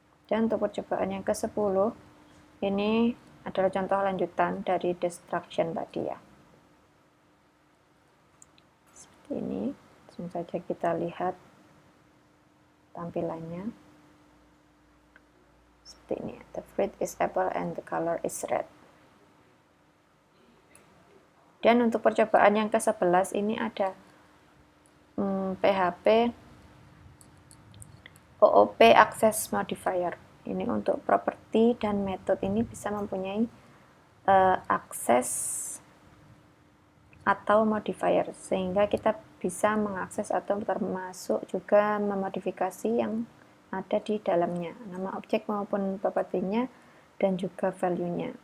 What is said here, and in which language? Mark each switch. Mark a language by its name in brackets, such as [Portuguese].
[Indonesian] Dan untuk percobaan yang ke-10, ini adalah contoh lanjutan dari destruction tadi ya. Seperti ini, langsung saja kita lihat tampilannya. Seperti ini, [English] the fruit is apple and the color is red. [Indonesian] Dan untuk percobaan yang ke-11 ini ada PHP OOP access modifier. Ini untuk properti dan metode ini bisa mempunyai akses atau modifier, sehingga kita bisa mengakses atau termasuk juga memodifikasi yang ada di dalamnya, nama objek maupun propertinya, dan juga value-nya.